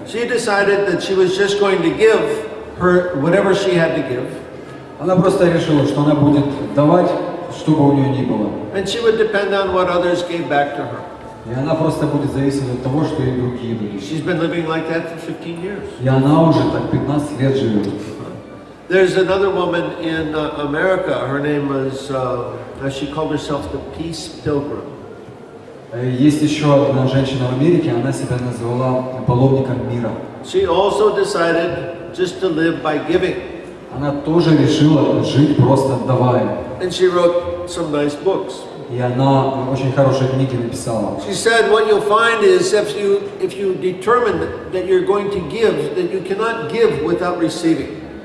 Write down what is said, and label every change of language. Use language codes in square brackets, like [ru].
[en] She decided that she was just going to give her whatever she had to give. [ru] Она просто решила, что она будет давать, что бы у нее ни было. [en] And she would depend on what others gave back to her. [ru] И она просто будет зависеть от того, что ей другие дают. [en] She's been living like that for 15 years. [ru] И она уже так 15 лет живет. [en] There's another woman in America. Her name was, she called herself the Peace Pilgrim. [ru] Есть еще одна женщина в Америке, она себя назвала паломником мира. [en] She also decided just to live by giving. [ru] Она тоже решила жить просто отдавая. [en] And she wrote some nice books. [ru] И она очень хорошие книги написала. [en] She said what you'll find is if you determine that you're going to give, that you cannot give without receiving.